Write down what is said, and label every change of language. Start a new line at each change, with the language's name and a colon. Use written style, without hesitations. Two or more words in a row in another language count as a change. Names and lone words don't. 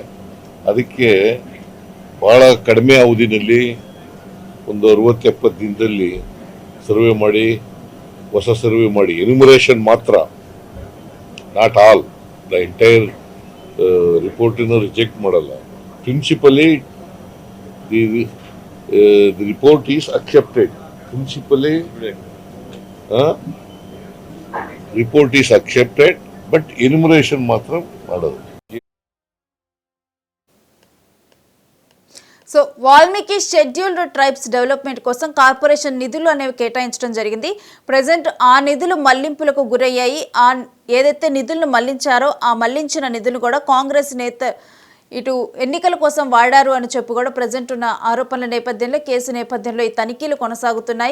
Kannada: ಅದಕ್ಕೆ ಭಾಳ ಕಡಿಮೆ ಅವಧಿನಲ್ಲಿ ಒಂದು 60-70 ದಿನದಲ್ಲಿ ಸರ್ವೆ ಮಾಡಿ, ಹೊಸ ಸರ್ವೆ ಮಾಡಿ, ಎನ್ಯುಮರೇಷನ್ ಮಾತ್ರ,
English: not all, the entire
Kannada: ರಿಪೋರ್ಟನ್ನು ರಿಜೆಕ್ಟ್ ಮಾಡಲ್ಲ.
English: principally the report is accepted. principally report is accepted, but enumeration
Kannada: ಮಾತ್ರ ಮಾಡೋದು.
Telugu: సో వాల్మీకి
English: scheduled tribes development
Telugu: కోసం కార్పొరేషన్ నిధులు అనేవి కేటాయించడం జరిగింది. ప్రజెంట్ ఆ నిధులు మళ్లింపులకు గురయ్యాయి. ఏదైతే నిధులను మళ్లించారో ఆ మళ్లించిన నిధులు కూడా కాంగ్రెస్ నేత ఇటు ఎన్నికల కోసం వాడారు అని చెప్పి కూడా ప్రజెంట్ ఉన్న ఆరోపణల నేపథ్యంలో, కేసు నేపథ్యంలో ఈ తనిఖీలు కొనసాగుతున్నాయి.